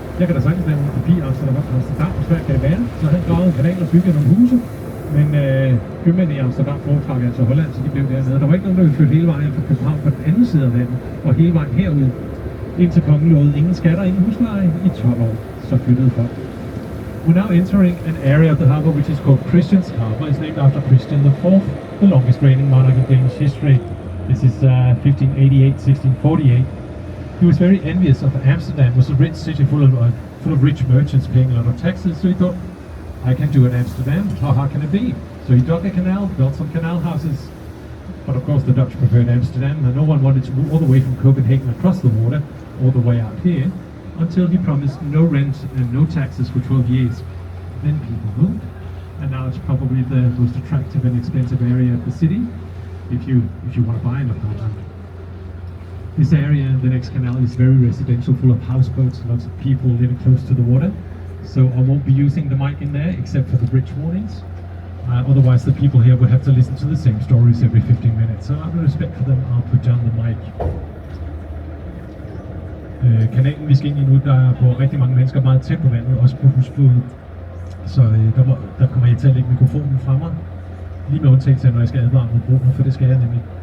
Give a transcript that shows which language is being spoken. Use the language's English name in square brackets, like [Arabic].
[Danish] Jeg kan da sagtens lave en kopi af Amsterdam, og svært kan det være. Så han gravede en kanal og byggede nogle huse, men købmændene i Amsterdam foretrak altså Holland, så de blev dernede. Der var ikke nogen, der ville flytte hele vejen fra København på den anden side af landet, og hele vejen herud, indtil kongen lovede ingen skatter, ingen husleje i 12 år. Så flyttede folk. [English] We're now entering an area of the harbour which is called Christian's Harbour. It's named after Christian IV, the longest reigning monarch in Danish history. This is 1588-1648. He was very envious of Amsterdam. It was a rich city full of rich merchants paying a lot of taxes. So he thought, I can do it in Amsterdam. How hard can it be? So he dug a canal, built some canal houses. But of course the Dutch preferred Amsterdam, and no one wanted to move all the way from Copenhagen across the water, all the way out here, until he promised no rent and no taxes for 12 years. Then people moved, and now it's probably the most attractive and expensive area of the city if you want to buy an apartment. This area, the next canal, is very residential, full of houseboats, lots of people living close to the water. So I won't be using the mic in there except for the bridge warnings. Otherwise the people here would have to listen to the same stories every 15 minutes. So out of respect for them, I'll put down the mic. [Danish] Kanalen, vi skal ind i nu, der bor rigtig mange mennesker meget tæt på vandet, også på husbåden. Så der kommer jeg til at lægge mikrofonen fra mig. Lige med undtagelse af, når jeg skal advare mod broen, for det skal jeg nemlig.